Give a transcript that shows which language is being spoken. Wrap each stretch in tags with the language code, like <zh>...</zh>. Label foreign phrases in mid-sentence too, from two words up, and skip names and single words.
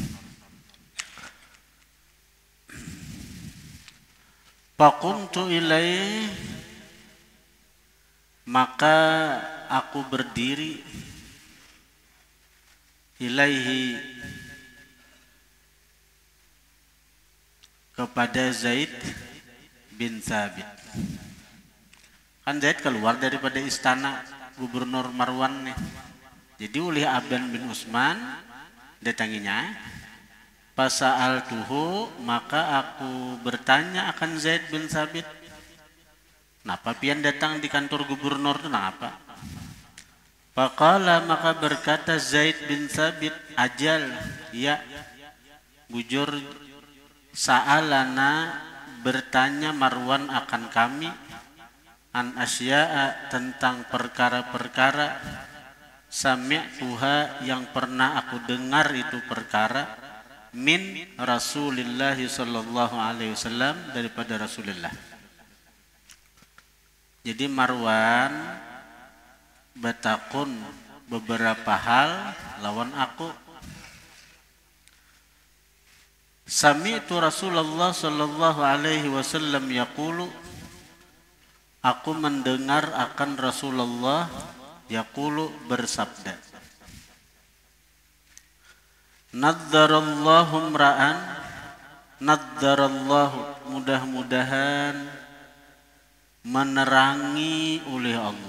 <ar>فقمت إليه,</ar> <id>maka aku berdiri, ilaihi, kepada Zaid bin Thabit. Kan Zaid keluar daripada istana gubernur Marwan nih. Jadi oleh Aban bin Utsman datanginya, fasa'altuhu, maka aku bertanya akan Zaid bin Thabit.</id> <bjn>Napa pian datang di kantor gubernur itu napa?</bjn> <ar>Faqala,</ar> <id>maka berkata Zaid bin Thabit, ajal, ya, bujur, sa'alana, bertanya Marwan akan kami,</id> <ar>عن أشياء,</ar> <id>tentang perkara-perkara, sami'tuha, yang pernah aku dengar itu perkara,</id> <ar>من رسول الله صلى الله عليه وسلم,</ar> <id>daripada Rasulullah.</id> <bjn>Jadi Marwan batakun beberapa hal lawan aku.</bjn> <ar>سمعت رسول الله صلى الله عليه وسلم يقول,</ar> <id>aku mendengar akan Rasulullah yaqulu, bersabda,</id> <ar>نضر الله امرأ,</ar> <id>nadzarallahu, mudah-mudahan menerangi oleh Allah.</id>